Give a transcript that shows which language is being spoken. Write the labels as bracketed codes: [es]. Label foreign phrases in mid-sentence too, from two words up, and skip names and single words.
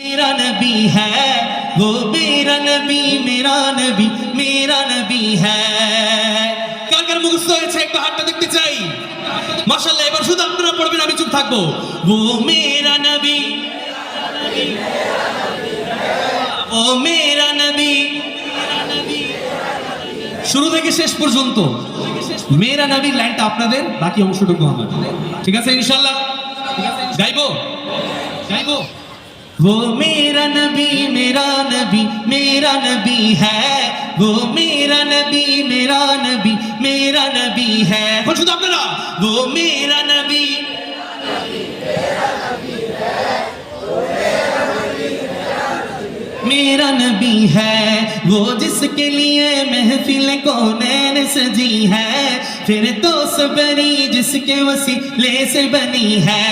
[hi] मेरा नबी है, वो मेरा नबी, मेरा नबी, मेरा नबी है। [bn] কার কার মুখস্থ হয়েছে একটু হাতটা দেখতে চাই। মাশাআল্লাহ, এবার শুধু আপনারা পড়বেন, আমি চুপ থাকবো। [hi] वो मेरा नबी, वो मेरा नबी, [bn] শুরু থেকে শেষ পর্যন্ত মেরা নবীর লাইনটা আপনাদের, বাকি অংশটুকু আমার। ঠিক আছে ইনশাআল্লাহ? গাইবো গাইবো। [hi] वो मेरा नबी, मेरा नबी, मेरा नबी है, वो मेरा नबी, मेरा नबी, मेरा नबी है। [bn] এখন শুধু আপনারা [hi] वो मेरा नबी, मेरा नबी है, वो जिसके लिए महफिल कौनैन सजी है, फिर तो सबरी जिसके वसीले से बनी है।